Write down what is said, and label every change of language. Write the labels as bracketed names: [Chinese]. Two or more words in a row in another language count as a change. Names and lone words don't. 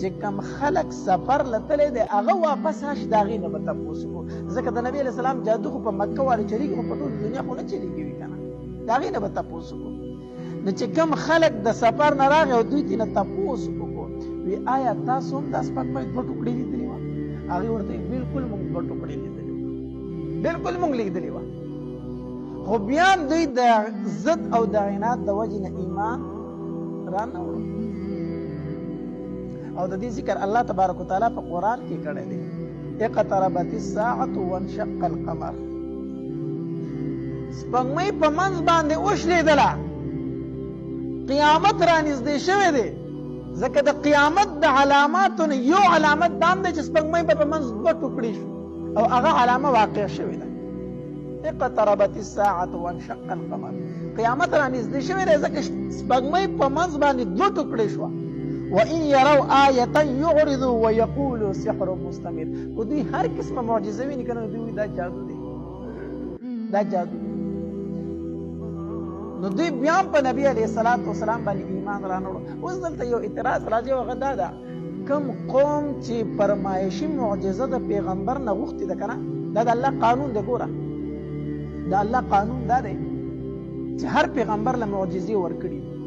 [Pashto] کم خلک سفر له تللی دی هغه واپس راشي د هغې نه به تپوس وکړو ځکه د نبي [Arabic] علیه السلام [Pashto] جادو خو په مکه والو چلېږي خو په ټول دنیا خو نه چلېږي وي که نه د هغې نه به تپوس وکړو نو چې کم خلک د سفر نه راغی او دوی ترې نه تپوس وکړو وی آیا تاسو هم دا سپږمۍ دوه ټوکړې لیدلې وه هغې ورته بلکل موږ دوه ټوکړې لیدلې وه بلکل موږ لیدلې وه خو بیا دوی د ضد او د عناد د وجې نه ایمان را نه وړو او د دې ذکر [Arabic] الله تبارک وتعالی [Pashto] په قرآن کې کړی دی [Arabic] اقتربت الساعة وانشق القمر [Pashto] سپږمۍ په منځ باندې وشلېدله قیامت را نږدې شوی دی ځکه د قیامت د علاماتو نه یو علامت دا هم دی چې سپږمۍ به په منځ دوه ټوکړې شو او هغه علامه واقع شوې ده [Arabic] اقتربت الساعة وانشق القمر [Pashto] قیامت را نږدې شوی دی ځکه سپږمۍ په منځ باندې دوه ټوکړې شوه [Arabic] وإن يروا آية يعرضوا ويقولوا سحر مستمر [Pashto] و دوی هر قسمه معجزه ویني که نه دوی دا جادو دی دا جادو دی نو دوی بیا هم په نبي [Arabic] علیه الصلاة والسلام [Pashto] باندې ایمان را نه وړو اوس دلته یو اعتراض راځي او هغه دا ده کوم قوم چې فرمایشي معجزه د پیغمبر نه غوښتې ده که نه دا د الله قانون دی ګوره د الله قانون دا دی چې هر پیغمبر له معجزې ورکړي